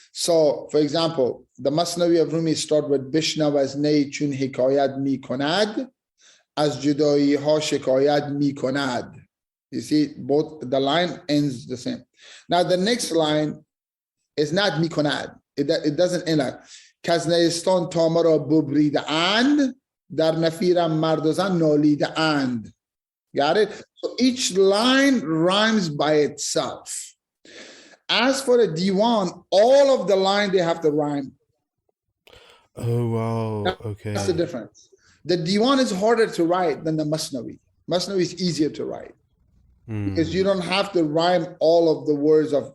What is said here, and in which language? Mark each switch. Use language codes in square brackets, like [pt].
[en] So, for example, the Masnawi of Rumi start with [fa] Bishna was nay chun hikayat mi konad, از جدایی ها شکایت می کند. [en] You see, both the line ends the same. Now the next line is not [fa] می کند. [en] It doesn't end like [fa] کز نیستان تا مرا ببریده اند در نفیرم مرد و زن نالیده اند. [en] Got it? So each line rhymes by itself. As for the diwan, all of the line they have to rhyme. Oh wow, okay. That's the difference. The diwan is harder to write than the masnavi. Masnavi is easier to write because you don't have to rhyme all of the words of.